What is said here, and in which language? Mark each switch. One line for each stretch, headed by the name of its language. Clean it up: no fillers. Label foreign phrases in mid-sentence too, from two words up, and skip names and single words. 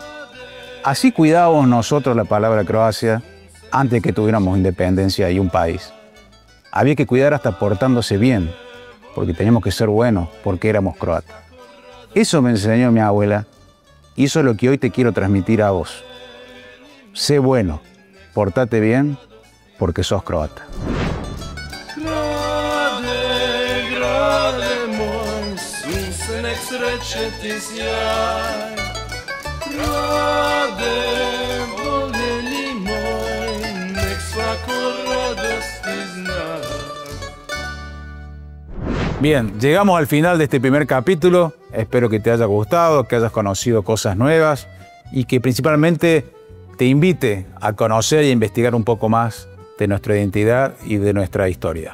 Spanish: Así cuidábamos nosotros la palabra Croacia antes que tuviéramos independencia y un país. Había que cuidar hasta portándose bien, porque teníamos que ser buenos, porque éramos croatas. Eso me enseñó mi abuela y eso es lo que hoy te quiero transmitir a vos. Sé bueno, portate bien, porque sos croata.
Croatian: Grade moj, sunce nek sreće ti sjaj. Grade, voljeni moj, nek svako radosti zna.
Spanish: Bien, llegamos al final de este primer capítulo. Espero que te haya gustado, que hayas conocido cosas nuevas y que principalmente te invite a conocer y a investigar un poco más de nuestra identidad y de nuestra historia.